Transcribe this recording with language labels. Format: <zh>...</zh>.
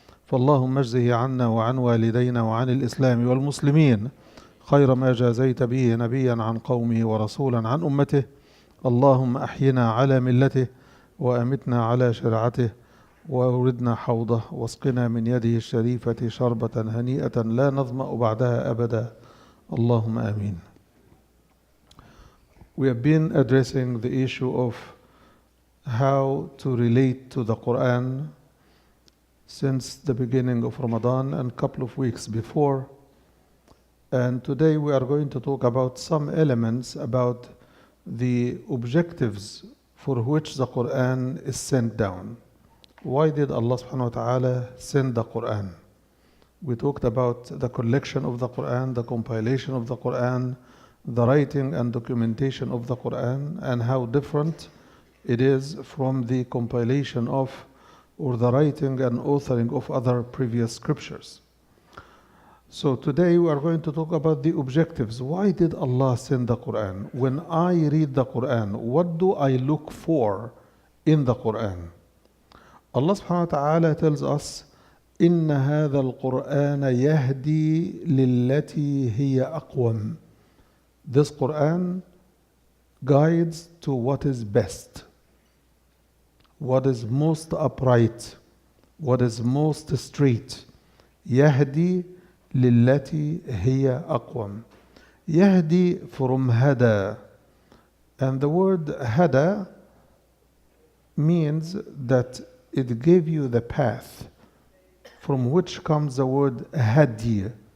<ar>فاللهم اجزه عنا وعن والدينا وعن الإسلام والمسلمين خير ما جازيت به نبيا عن قومه ورسولا عن أمته. اللهم أحينا على ملته وأمتنا على شرعته وأوردنا حوضه واسقنا من يده الشريفة شربة هنيئة لا نظمأ بعدها أبدا. اللهم آمين.</ar> <en>We have been addressing the issue of how to relate to the Quran since the beginning of Ramadan and a couple of weeks before. And today we are going to talk about some elements about the objectives for which the Quran is sent down. Why did Allah subhanahu wa ta'ala send the Quran? We talked about the collection of the Quran, the compilation of the Quran, the writing and documentation of the Quran, and how different it is from the compilation of or the writing and authoring of other previous scriptures. So today we are going to talk about the objectives. Why did Allah send the Quran? When I read the Quran, what do I look for in the Quran? Allah subhanahu wa ta'ala tells us,</en> <ar>إِنَّ هَذَا الْقُرْآنَ يَهْدِي لِلَّتِي هِيَ أَقْوَمُ.</ar> <en>This Quran guides to what is best, what is most upright, what is most straight.</en> <ar>يَهْدِي لِلَّتِي هِيَ أَقْوَمُ.</ar> <en>يَهْدِي from hada. And the word hada means that it gave you the path, from which comes the word hadi.</en>